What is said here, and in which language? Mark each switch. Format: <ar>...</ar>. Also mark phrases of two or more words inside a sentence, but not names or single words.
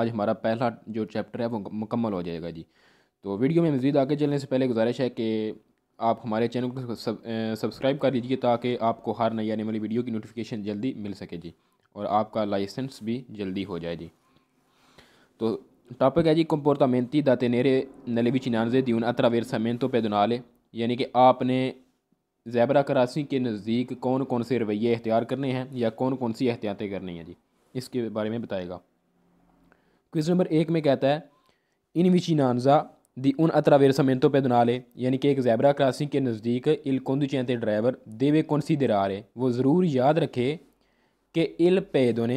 <ur>آج ہمارا پہلا جو چیپٹر ہے وہ مکمل ہو جائے گا جی۔ تو ویڈیو میں مزید آگے چلنے سے پہلے گزارش ہے کہ آپ ہمارے چینل کو سبسکرائب کر لیجیے تاکہ آپ کو ہر نئی آنے والی ویڈیو کی نوٹیفکیشن جلدی مل سکے جی، اور آپ کا لائسنس بھی جلدی ہو جائے جی. تو ٹاپک ہے جی</ur> <it>comportamenti da tenere nelle vicinanze di un attraversamento pedonale,</it> <ur>یعنی کہ آپ نے زیبرا کراسنگ کے نزدیک کون کون سے رویے اختیار کرنے ہیں یا کون کون سی احتیاطیں کرنی ہیں جی، اس کے بارے میں بتائے گا. کوئسچن نمبر 1 میں کہتا ہے</ur> <it>in vicinanza di un attraversamento pedonale,</it> <ur>یعنی کہ ایک زیبرا کراسنگ کے نزدیک</ur> <it>il conducente</it> <ur>ڈرائیور</ur> <it>deve considerare,</it> <ur>وہ ضرور یاد رکھے کہ</ur> <it>il pedone</it>